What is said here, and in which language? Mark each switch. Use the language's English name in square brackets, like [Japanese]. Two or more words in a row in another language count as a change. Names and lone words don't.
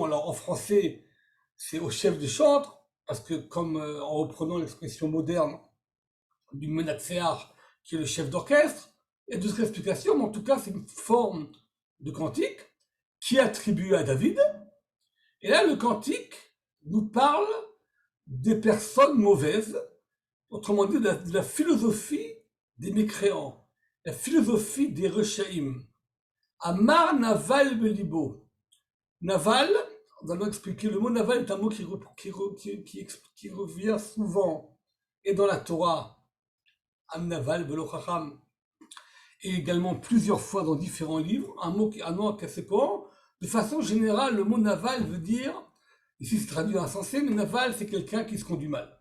[French] Alors en français, c'est au chef de chantre, parce que comme en reprenant l'expression moderne du Menatséar, qui est le chef d'orchestre, il y a d'autres explications, mais en tout cas c'est une forme de cantique qui est attribuée à David. Et là, le cantique nous parle des personnes mauvaises, autrement dit de la philosophie des mécréants, la philosophie des rechaïm. [Hebrew] אמר נבל בלבו. [French] Naval, on va expliquer, le mot naval est un mot qui revient souvent, et dans la Torah, [Hebrew] עם נבל ולא חכם, [French] et également plusieurs fois dans différents livres, un mot assez courant. De façon générale, le mot naval veut dire, ici c'est traduit insensé, mais naval c'est quelqu'un qui se conduit mal.